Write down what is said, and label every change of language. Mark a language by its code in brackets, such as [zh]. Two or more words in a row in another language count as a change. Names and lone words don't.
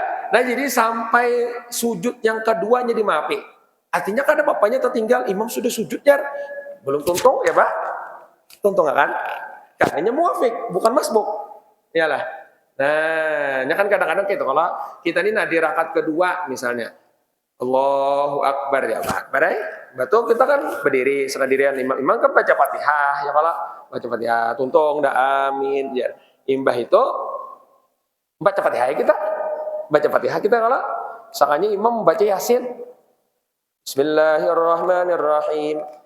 [bjn] Nah jadi sampai sujud yang keduanya dimaafi. Artinya kada bapaknya tertinggal, imam sudah sujud ya, belum tuntung ya Pak? Tuntung kan? Karena muafik, bukan masbuk. Iyalah. Nah, ini kan kadang-kadang gitu. Kalau kita ini di rakaat kedua misalnya. [ar] الله أكبر [bjn] ya Pak. Barai, betul kita kan berdiri sekadirian imam kan baca Fatihah ya kalau baca Fatihah tuntung dah amin ya. Imbah itu baca Fatihah kita. Baca Fatihah kita kalau sakanya imam baca Yasin. Bismillahirrahmanirrahim.